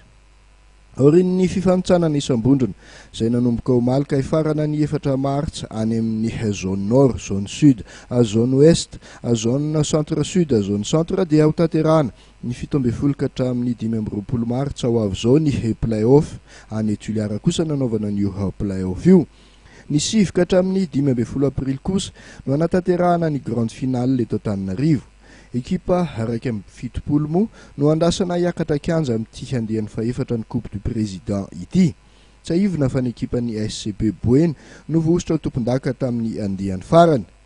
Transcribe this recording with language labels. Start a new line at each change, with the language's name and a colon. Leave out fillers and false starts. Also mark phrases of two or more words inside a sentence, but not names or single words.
Malagasy: Aorian'ny fifanitsanana isam-bondrona izay nanomboka omaly ka hifarana ny 4 martsa any amin'ny
French: zone nord, zone sud, zone ouest, zone centre
Malagasy: sud, zone centre dia ho tanterahana ny 17 ka hatramin'ny 15 martsa ho avy izao ny play-off any Tuliara kosa nanaovana ny play-off io. Ny 7 ka hatramin'ny 15 aprily kosa no anatanterahana ny
French: grande finale
Malagasy: leto Antananarivo. Ekipa araiky amin'ny 70 moa no andasana hiakatra kianja amin'ity handehan'ny faefatra ny coupe du président ity. Tsaivina fa ny ekipa ny SCB Boeny no vosotra ho tompon-daka tamin'ny andehan'ny farany.